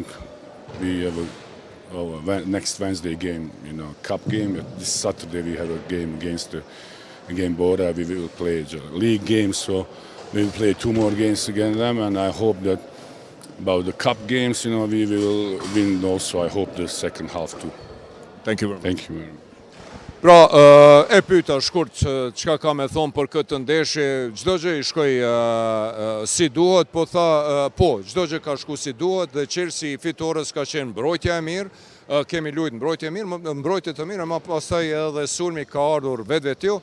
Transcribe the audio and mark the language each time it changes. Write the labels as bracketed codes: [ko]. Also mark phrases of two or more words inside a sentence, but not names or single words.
[en] We have a next Wednesday game, cup game. This Saturday we have a game against again Bora. We will play a league game, so we will play 2 more games against them, and I hope that about the cup games, we will win also. I hope the second half too. Thank you very much. Thank you very much. [sq] Pra, e pyeta shkurt çka ka me thonë për këtë ndeshje, çdo gjë i shkoi si duhet, po tha, çdo gjë ka shku si duhet dhe Chelsea fitores ka qenë mbrojtja e mirë, kemi luajtur mbrojtje të mirë, ama pastaj edhe sulmi ka ardhur vetvetiu.